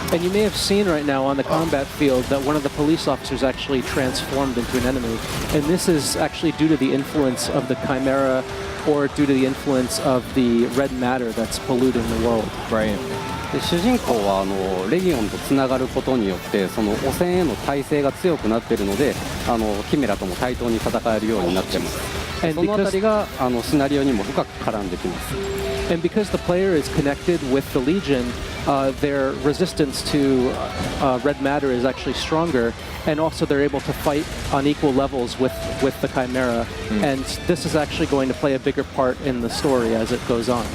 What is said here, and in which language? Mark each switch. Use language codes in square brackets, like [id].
[en] And you may have seen right now on the combat field that one of the police officers actually transformed into an enemy. And this is actually due to the influence of the Chimera or due to the influence of the red matter that's polluting the world. Right. [ja] で主人公はレギオンとつながることによってその汚染への耐性が強くなっているのでキメラとも対等に戦えるようになっています。そのあたりがシナリオにも深く絡んできます。 [en] And because the player is connected with the Legion, their resistance to red matter is actually stronger, and also they're able to fight on equal levels with the Chimera. And this is actually going to play a bigger part in the story as it goes on.